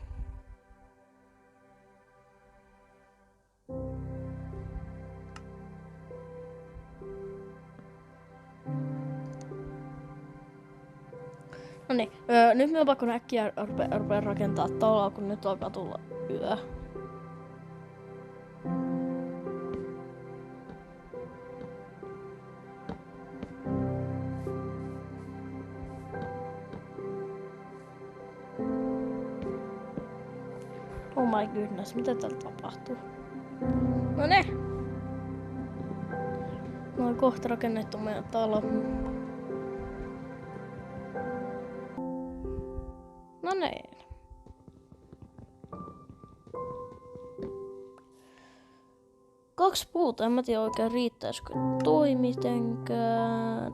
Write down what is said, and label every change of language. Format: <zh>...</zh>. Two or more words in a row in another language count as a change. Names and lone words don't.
<fi>Noniin, nyt me on pakko äkkiä rupea rakentaa taloa, kun nyt alkaa tulla yö.</fi> <en>Oh my goodness,</en> <fi>mitä täällä tapahtuu? No ne! Mä oon kohta rakennettu meidän talo. No niin. Kaksi puuta, en mä tiedä oikein riittäisikö toi mitenkään.</fi>